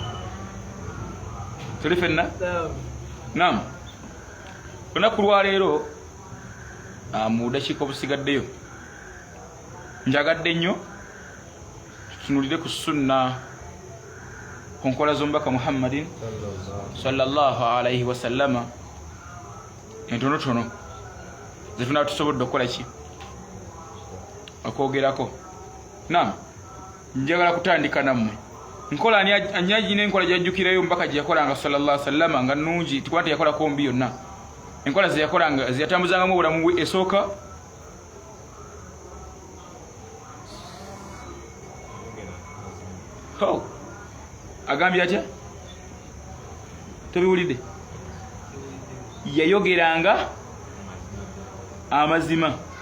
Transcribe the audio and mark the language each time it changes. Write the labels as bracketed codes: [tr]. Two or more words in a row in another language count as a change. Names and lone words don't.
[lg] Tuli fenna? Naam. Olunaku lwa leero mu dakiika obusigaddeyo njagadde nnyo tutunulire ku sunna ku nkola z'omubaka Muhammadin [ar] صلى الله عليه وسلم [lg] entonotono ze tunaba tusobodde okukola ki okwogerako. Naam, njagala kutandika nammwe nkola anyagina enkola gyajjukirayo omubaka gye yakolanga [ar] صلى الله عليه وسلم [lg] nga nnungi tikuba teyakolako mbi yonna. Enkola ze yakolanga ze yatambuzangamu obulamu bwe esooka agambye atya? Tobiwulidde? Yayogeranga amazima.